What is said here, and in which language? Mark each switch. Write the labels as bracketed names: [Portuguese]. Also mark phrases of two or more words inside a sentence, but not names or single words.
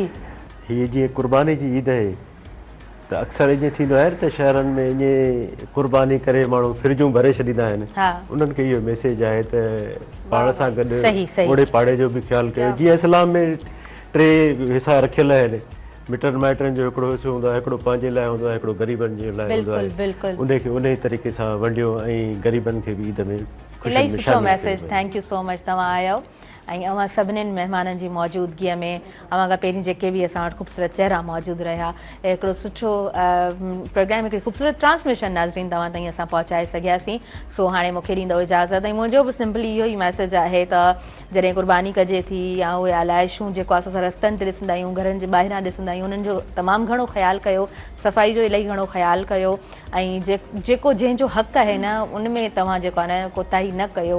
[Sindhi] हीअ जीअं क़ुर्बानी जी ईद आहे त अक्सर ईअं थींदो आहे त शहरनि में ईअं क़ुर्बानी करे माण्हू फ्रिजूं भरे छॾींदा आहिनि, उन्हनि खे इहो मैसेज आहे त पाण सां गॾु ओड़े पाड़े जो बि ख़्यालु कयो। जीअं इस्लाम में 3 हिसा रखियल आहिनि, मिटनि माइटनि जो हिकिड़ो हिसो हूंदो आहे, हिकिड़ो पंहिंजे लाइ हूंदो आहे, हिकिड़ो ग़रीबनि जे लाइ हूंदो आहे, उनखे उन ई तरीक़े सां वंडियो ऐं ग़रीबनि खे बि ईद में इलाही सुठो मैसेज। [English] thank you so much, [Sindhi] तव्हां आयो ऐं अवां सभिनीनि महिमाननि जी मौजूदगीअ में अवां खां पहिरीं जेके बि असां वटि ख़ूबसूरत चहिरा मौजूदु रहिया हिकिड़ो सुठो प्रोग्राम हिकिड़ी ख़ूबसूरत ट्रांसमिशन नाज़रीन तव्हां ताईं असां पहुचाए सघियासीं। सो हाणे मूंखे ॾींदो इजाज़त ऐं मुंहिंजो बि सिंपली इहो ई मैसेज आहे त जॾहिं क़ुर्बानी कजे थी या उहे आलाइशूं जेको असां रस्तनि ते ॾिसंदा आहियूं घरनि जे ॿाहिरां ॾिसंदा आहियूं उन्हनि जो तमामु घणो ख़्यालु कयो, सफ़ाई जो इलाही घणो ख़्यालु कयो ऐं जेको जंहिंजो हक़ु आहे न उन में तव्हां जेको आहे न कोताही न कयो।